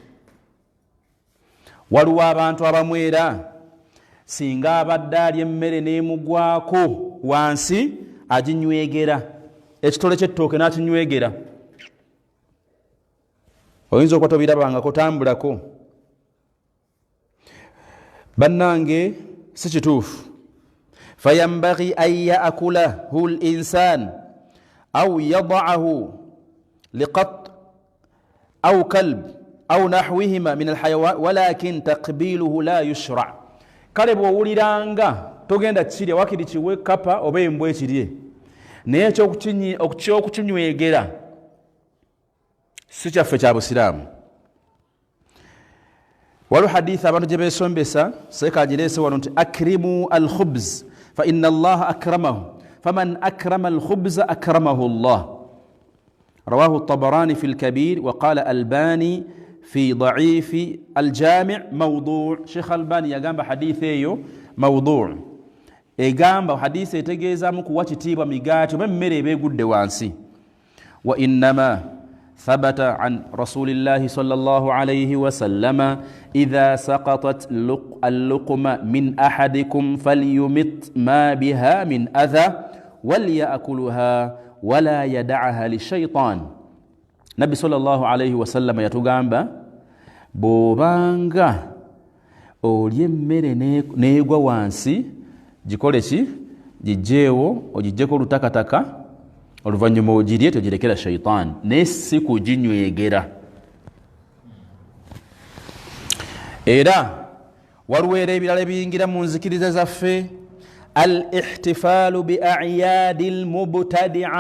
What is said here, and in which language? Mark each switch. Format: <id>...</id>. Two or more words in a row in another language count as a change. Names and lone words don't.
<lg>Waliwo abantu abamwera singa abadde alya emmere n'emugwako wansi aginywegera, ekitole ky'ettooke n'akinywegera. Oyinza okuba tobirabangako, tambulako. Bannange si kituufu.</lg> <ar>فينبغي أن يأكله الإنسان أو يدعه لقط أو كلب أو نحوهما من الحيوان ولكن تقبيله لا يشرع'.</ar> <lg>Kale bw'owuliranga togenda kirya wakiri kiwe kapa oba embwa ekirye, naye ekyokukinywegera si kyaffe kya Busiraamu. Waliwo hadithi abantu gye beesombesa, seeka agireese wano nti</lg> <ar>أكرموا الخبز فإن الله أكرمه فمن أكرم الخبز أكرمه الله. رواه الطبراني في الكبير وقال الألباني في ضعيف الجامع موضوع.</ar> <lg>Sheikh Albani yagamba hadithi eyo mawdu', egamba hadithi etegeezaamu kuwa kitiibwa migaati oba emmere eba egudde wansi.</lg> <ar>وإنما ثبت عن رسول الله صلى الله عليه وسلم إذا سقطت اللقمة من أحدكم فليمت ما بها من أذى وليأكلها ولا يدعها للشيطان. نبي صلى الله عليه وسلم</ar> <lg>يتغامبا bobanga olye emmere neegwa wansi gikole ki gijeewo ogijjeko olutakataka oluvannyuma ogirye togirekera shaitan naye si kuginywegera. Era waliwo era ebirala ebiyingira mu nzikiriza zaffe</lg> <ar>الاحتفال بالأعياد المبتدعة.</ar>